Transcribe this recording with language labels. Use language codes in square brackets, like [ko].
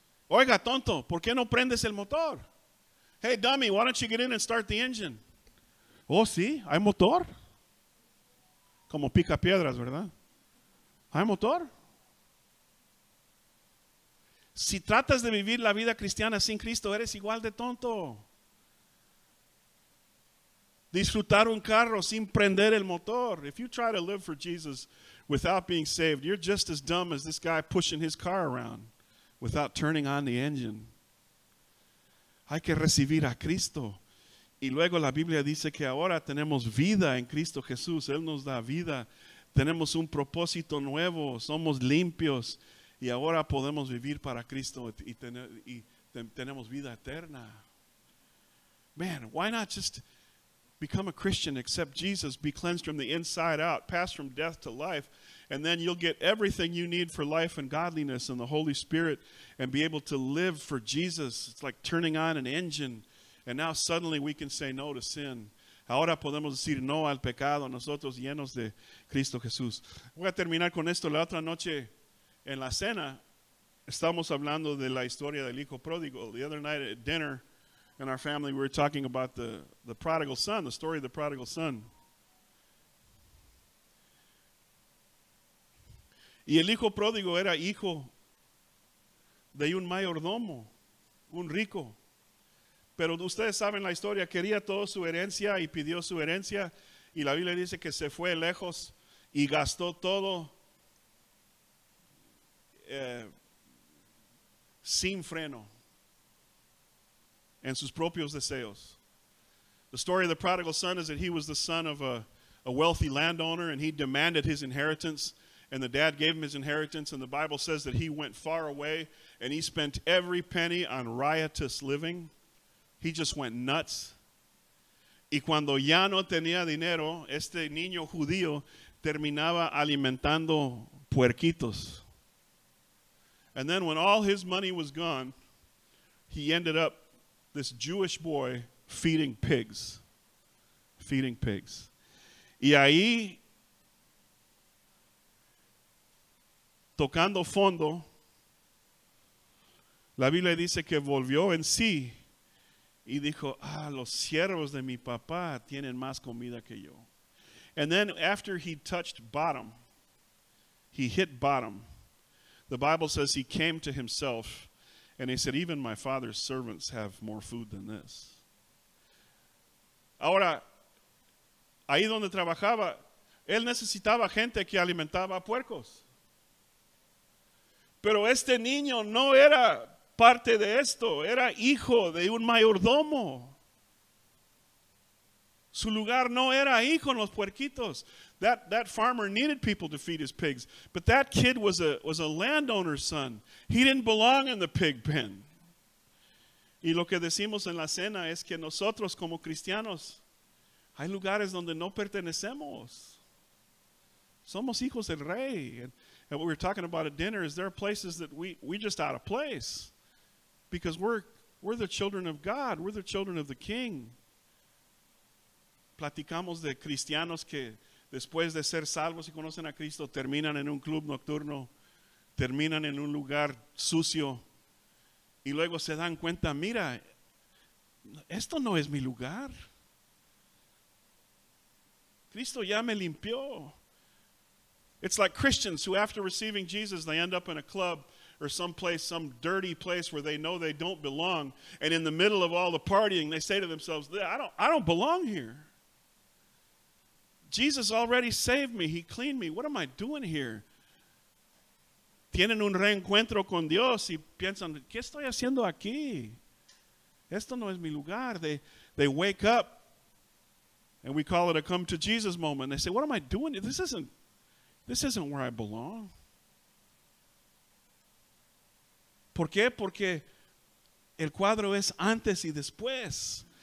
[es] Oiga, tonto, ¿por qué no prendes el motor? [en] Hey, dummy, why don't you get in and start the engine? [es] Oh, sí, hay motor. Como pica piedras, ¿verdad? ¿Hay motor? Si tratas de vivir la vida cristiana sin Cristo, eres igual de tonto. Disfrutar un carro sin prender el motor. [en] If you try to live for Jesus without being saved, you're just as dumb as this guy pushing his car around without turning on the engine. [es] Hay que recibir a Cristo. Y luego la Biblia dice que ahora tenemos vida en Cristo Jesús. Él nos da vida. Tenemos un propósito nuevo. Somos limpios. Y ahora podemos vivir para Cristo y tenemos vida eterna. [en] Man, why not just become a Christian, accept Jesus, be cleansed from the inside out, pass from death to life, And then you'll get everything you need for life and godliness and the Holy Spirit and be able to live for Jesus. It's like turning on an engine. And now suddenly we can say no to sin. [es] Ahora podemos decir no al pecado, nosotros llenos de Cristo Jesús. Voy a terminar con esto. La otra noche en la cena estamos hablando de la historia del hijo pródigo. [en] The other night at dinner in our family we were talking about the prodigal son, the story of the prodigal son. [es] Y el hijo pródigo era hijo de un mayordomo, un rico. Pero ustedes saben la historia, quería toda su herencia y pidió su herencia. Y la Biblia dice que se fue lejos y gastó todo sin freno en sus propios deseos. [en] The story of the prodigal son is that he was the son of a wealthy landowner and he demanded his inheritance. And the dad gave him his inheritance, and the Bible says that he went far away and he spent every penny on riotous living. He just went nuts. [es] Y cuando ya no tenía dinero, este niño judío terminaba alimentando puerquitos. [en] And then when all his money was gone, he ended up, this Jewish boy, feeding pigs. Feeding pigs. [es] Y ahí, tocando fondo, la Biblia dice que volvió en sí y dijo, los siervos de mi papá tienen más comida que yo. [en] And then after he touched bottom, he hit bottom, the Bible says he came to himself and he said, even my father's servants have more food than this. [es] Ahora, ahí donde trabajaba, él necesitaba gente que alimentaba puercos. Pero este niño no era parte de esto, era hijo de un mayordomo. Su lugar no era ahí con los puerquitos. [en] That farmer needed people to feed his pigs, but that kid was a landowner's son. He didn't belong in the pig pen. [es] Y lo que decimos en la cena es que nosotros como cristianos hay lugares donde no pertenecemos. Somos hijos del rey. [en] And what we were talking about at dinner is there are places that we just out of place because we're the children of God. We're the children of the King. [es] Platicamos de cristianos que después de ser salvos y conocen a Cristo terminan en un club nocturno, terminan en un lugar sucio y luego se dan cuenta, mira, esto no es mi lugar. Cristo ya me limpió. [en] It's like Christians who after receiving Jesus, they end up in a club or someplace, some dirty place where they know they don't belong. And in the middle of all the partying, they say to themselves, I don't belong here. Jesus already saved me. He cleaned me. What am I doing here? [es] Tienen un reencuentro con Dios y piensan, ¿qué estoy haciendo aquí? Esto no es mi lugar. [en] They wake up and we call it a come to Jesus moment. They say, what am I doing? This isn't where I belong. [es] ¿Por qué? Porque el cuadro es antes y después.